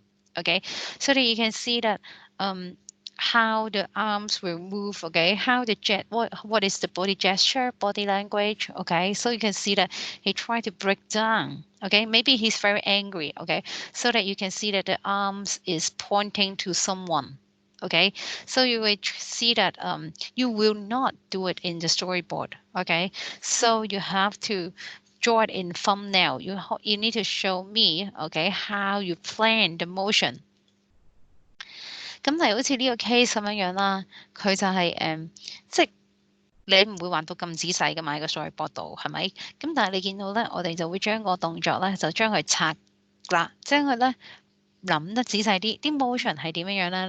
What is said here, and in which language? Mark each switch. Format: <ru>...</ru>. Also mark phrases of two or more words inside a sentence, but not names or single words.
<en>Okay, so that you can see that how the arms will move, okay, how the what is the body gesture, body language, okay, so you can see that he tried to break down, okay, maybe he's very angry, okay, so that you can see that the arms is pointing to someone, okay, so you will see that you will not do it in the storyboard, okay, so you have to draw it in thumbnail. You need to show me, okay, how you plan the motion.</en> <yue>咁例如好似呢個 case 咁樣樣啦，佢就係即係你唔會畫到咁仔細噶嘛喺個 storyboard 度，係咪？咁但係你見到咧，我哋就會將個動作咧就將佢拆啦，將佢咧諗得仔細啲，啲 motion 係點樣樣咧？</yue>